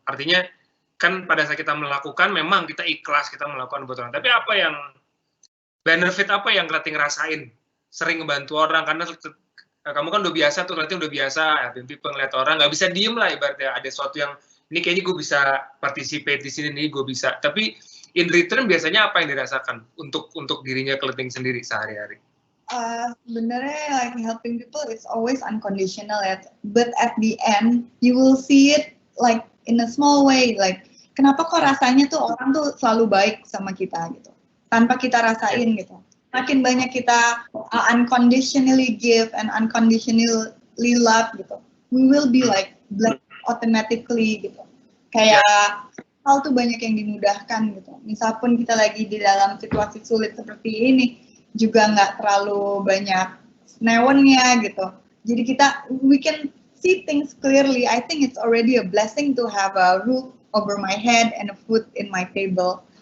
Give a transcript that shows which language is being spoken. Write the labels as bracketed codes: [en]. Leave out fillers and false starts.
[id] Artinya kan pada saat kita melakukan, memang kita ikhlas, kita melakukan buat orang. Tapi apa yang benefit apa yang Kleting rasain sering ngebantu orang? Karena kamu kan udah biasa tuh, Kleting udah biasa people ngeliat orang, nggak bisa diem lah ibaratnya. Ada sesuatu yang ini kayaknya gue bisa participate di sini nih, gue bisa. Tapi in return biasanya apa yang dirasakan untuk dirinya Kleting sendiri sehari-hari? [en] Sebenarnya like helping people is always unconditional ya. But at the end you will see it like in a small way, [id] like kenapa kok rasanya tuh orang tuh selalu baik sama kita gitu, tanpa kita rasain gitu. Makin banyak kita [en] unconditionally give and unconditionally love gitu, we will be like blessed automatically gitu. [id] Kayak hal tuh banyak yang dimudahkan gitu. Misal pun kita lagi di dalam situasi sulit seperti ini, juga nggak terlalu banyak snewonnya gitu. [en] Jadi we can see things clearly. I think it's already a blessing to have a roof over my head and a food in my table.